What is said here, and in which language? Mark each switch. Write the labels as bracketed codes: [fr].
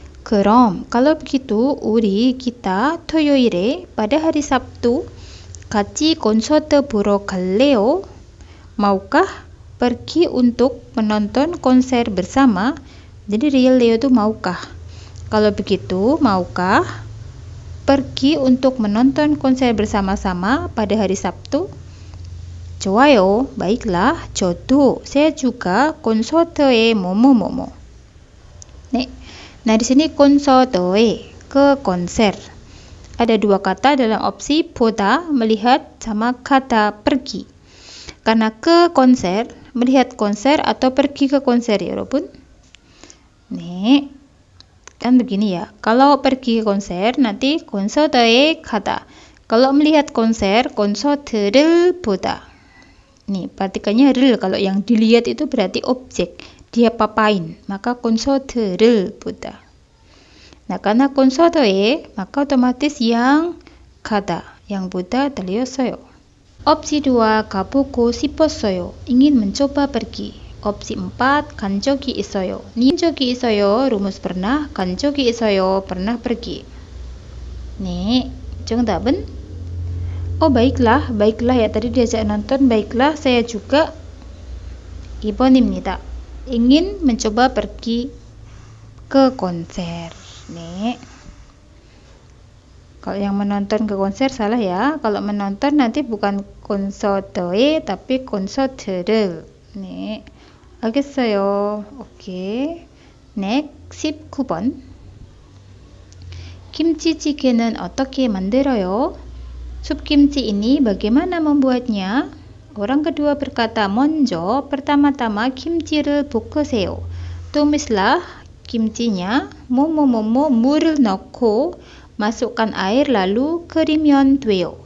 [id] 그럼, kalau begitu, kita 토요일에 pada hari Sabtu [ko] 같이 콘서트 보러 갈래요? [id] Maukah pergi untuk menonton konser bersama? Jadi real Leo itu maukah? Kalau begitu, maukah pergi untuk menonton konser bersama-sama pada hari Sabtu? [ko] 좋아요, [id] baiklah, [ko] 저도, [id] saya juga [ko] 콘서트에 뭐뭐뭐뭐. 네. [id] Nah, di sini 콘서트에, ke konser. Ada dua kata dalam opsi 보다, melihat, sama kata pergi. Karena ke konser, melihat konser atau pergi ke konser ya, 여러분. 네. Kan begini ya. Kalau pergi ke konser, nanti 콘서트에 가다. Kalau melihat konser, 콘서트를 보다. Nih, perhatikannya real. Kalau yang dilihat itu berarti objek. Dia papain, maka 콘서트를 보다. Nah, karena 콘서트에, maka otomatis yang 가다, yang 보다 [ko] 들렸어요. Opsi 2, 가보고 싶었어요. [id] ingin mencoba pergi. [ko] Opsi 4, 간 적이 있어요. 간 적이 있어요, rumus pernah. 간 적이 있어요, pernah pergi. [id] 네, [ko] 정답은? [id] Oh, baiklah ya, tadi diajak nonton, baiklah, saya juga [ko] 2번입니다. [id] ingin mencoba pergi ke konser. Nih. Kalau yang menonton ke konser salah ya. Kalau menonton nanti bukan 콘서트에 tapi 콘서트를. [ko] 네. 알겠어요. 오케이. [en] Next 19번. [ko] 김치찌개는 어떻게 만들어요? [id] supkimchi ini bagaimana membuatnya? Orang kedua berkata, 먼저, pertama-tama kimchi를 볶으세요. Tumislah kimchinya, 뭐뭐뭐뭐 [ko] 물을 넣고 [id] masukkan air lalu [ko] 끓이면 돼요.